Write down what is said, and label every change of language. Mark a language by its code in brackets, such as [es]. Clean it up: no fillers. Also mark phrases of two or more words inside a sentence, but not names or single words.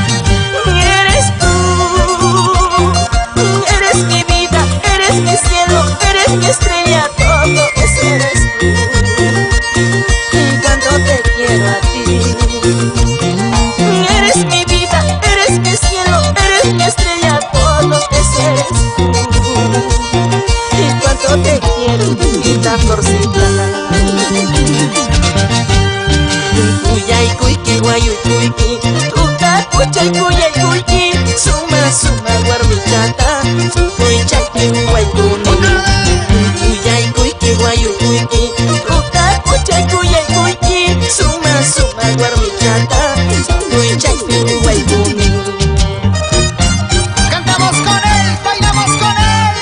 [es] Eres tú, eres mi vida, eres mi cielo, eres mi estrella, todo eso eres tú. Cuánto te quiero a ti. Eres mi vida, eres mi cielo, eres mi estrella, todo eso eres tú. Cuánto te quiero, mi linda Florcita. [qu] Cuyay, cuyki, guayu, cuyki, tuta, cuchay, cuyay, cuyki, suma, suma, guarmichata, cuychay, guay, cuni. Cuyay, cuyki, guayu, cuyki, tuta, cuchay, cuyay, cuyki, suma, suma, guarmichata, cuychay, guay, cuni. [es] ¡Cantamos con él! ¡Bailamos con él!